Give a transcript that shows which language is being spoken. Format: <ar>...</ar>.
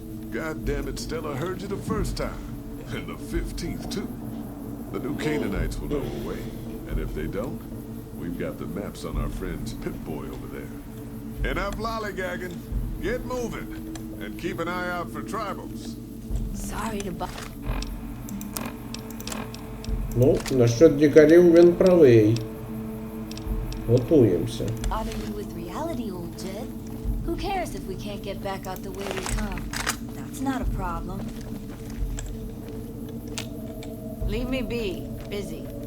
<en>God damn it, Stella heard you the first time. And the 15th, too. The new Canaanites will know a way. And if they don't, we've got the maps on our friend's Pip-Boy over there. Enough lollygagging. Get moving. And keep an eye out for tribals. Sorry to bother.</en> <uk>Ну, насчет дикарів він правий. Готуємося.</uk> <en>You with reality, old Jed? Who cares if we can't get back out the way we come? That's not a problem. Leave me be. Busy.</en>